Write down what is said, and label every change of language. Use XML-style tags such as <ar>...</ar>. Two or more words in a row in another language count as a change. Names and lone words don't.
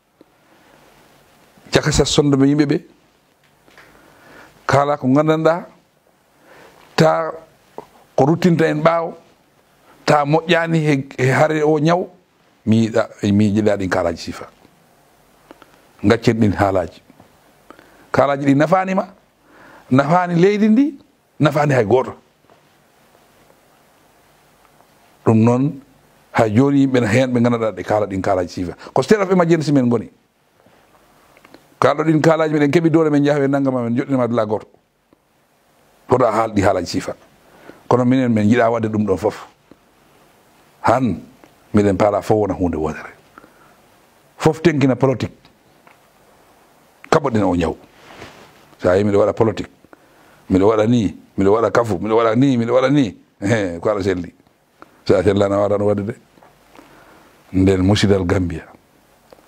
<ff>jakasa sondoɓe yimɓeɓe kaala ko gandanɗa ta ko ruttinta en ɓaawo ta moƴƴani e haare o ñaw mi jiɗa ɗin kaalaji sifa gaccen ɗin haalaji kaalaji ɗi nafanima nafani leydi ndi nafani hay goto ɗum noon hay joni yimɓe hen ɓe ganduɗa ɗe kaala ɗin kaalaji sifa ko</ff> <en>state of emergency</en> <ff>men goni kalɗo ɗin kaalaji meɗen keeɓi dole men jaaha e naggama men joɗɗinama dula goto hoto a haalɗi haalaji sifa kono minen min jiiɗa wadde ɗum ɗon foof han miɗen paala fof wona hunde wodere fof tenkina politique kaɓoɗen o ñaw sa yi miɗo waɗa politique miɗo waɗa ni miɗo waɗa kafu miɗo waɗa ni ko aɗa selli sa sellani a waɗano wadde de nden musidal Gambia</ff>